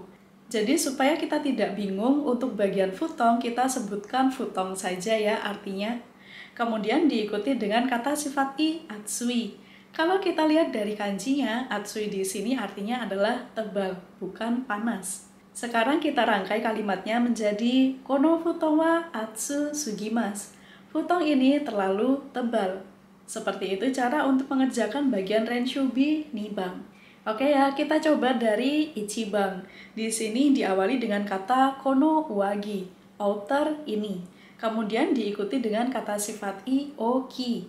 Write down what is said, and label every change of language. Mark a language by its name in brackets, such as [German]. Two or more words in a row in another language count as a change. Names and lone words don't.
[Indonesian] Jadi supaya kita tidak bingung untuk bagian futong kita sebutkan futong saja ya artinya. Kemudian diikuti dengan kata sifat i atsui. Kalau kita lihat dari kanjinya, atsui di sini artinya adalah tebal, bukan panas. Sekarang kita rangkai kalimatnya menjadi [Japanese] この布団は厚すぎます. [Indonesian] Futon ini terlalu tebal. Seperti itu cara untuk mengerjakan bagian [Japanese] 練習B二番. [Indonesian] Oke ya, kita coba dari ichibang. Di sini diawali dengan kata [Japanese] この上着, [Indonesian] outer ini. Kemudian diikuti dengan kata sifat i, oki.